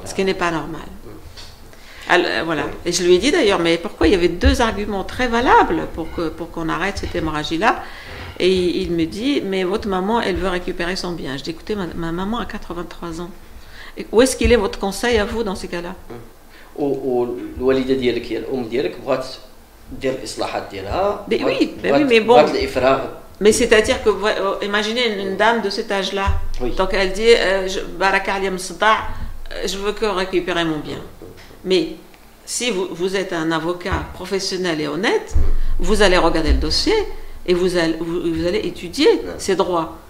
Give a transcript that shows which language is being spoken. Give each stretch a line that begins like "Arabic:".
French: Ce qui n'est pas normal. Alors, voilà. Et je lui ai dit d'ailleurs, mais pourquoi il y avait 2 arguments très valables pour qu'on arrête cette hémorragie-là. Et il me dit, mais votre maman, elle veut récupérer son bien. Je dis, écoutez, ma maman a 83 ans. Et où est-ce qu'il est votre conseil à vous dans ces cas-là?
Arabic: والوالده ديالك هي الام ديالك بغات دير الاصلاحات ديالها.
French: Oui, mais bon. Mais c'est-à-dire que, imaginez une dame de cet âge-là. Donc elle dit, je veux que récupérer mon bien. Mais si vous êtes un avocat professionnel et honnête, vous allez regarder le dossier et vous allez étudier ses droits.